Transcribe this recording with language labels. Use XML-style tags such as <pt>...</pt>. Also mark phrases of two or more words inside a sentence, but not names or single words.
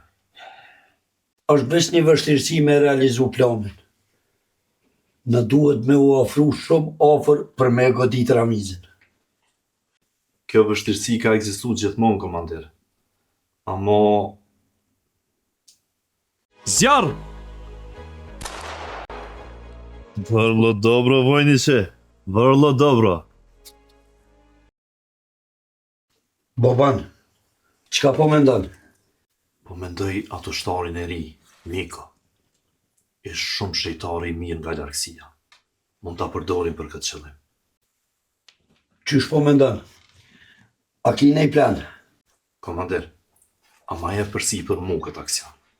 <sq>Është veç një vështirësi me realizu planin. Në duhet me u ofru shumë ofër për me godit Ramizin. Kjo vështirësi ka ekzistu gjithmonë, komandir. Amo... Zjarë!</sq> <sr>Vrlo dobro, vojniče. Vrlo dobro. Boban,</sr> <sq>qka po mendon? Po mendoj ato shtarin e ri, Miko. Ish shumë shejtari i mirë nga largësia. Mund ta përdorim për këtë qëllim. Qysh po mendon? A ki nej plan? Komander, ama e përsi për mu këtë aksion.</sq>